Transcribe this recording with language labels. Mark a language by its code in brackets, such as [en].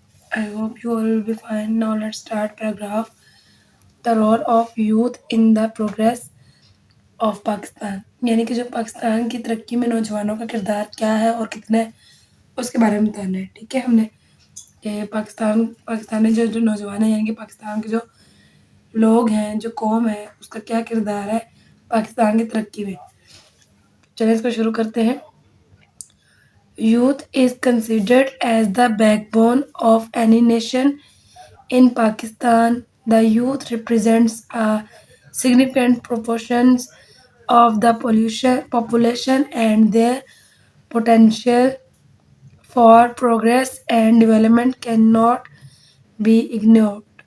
[en] I hope you all will be fine. Now let's start paragraph. The role of youth in the progress of Pakistan. [hi] यानी कि जो पाकिस्तान की तरक्की में नौजवानों का किरदार क्या है और कितना है उसके बारे में बताना है। ठीक है, हमने ये पाकिस्तान में जो जो नौजवान है यानी कि पाकिस्तान के जो लोग हैं, जो कौम है, उसका क्या किरदार है पाकिस्तान की तरक्की में। चलिए इसको शुरू करते हैं। [en] Youth is considered as the backbone of any nation. In Pakistan, the youth represents a significant proportion of the population and their potential for progress and development cannot be ignored.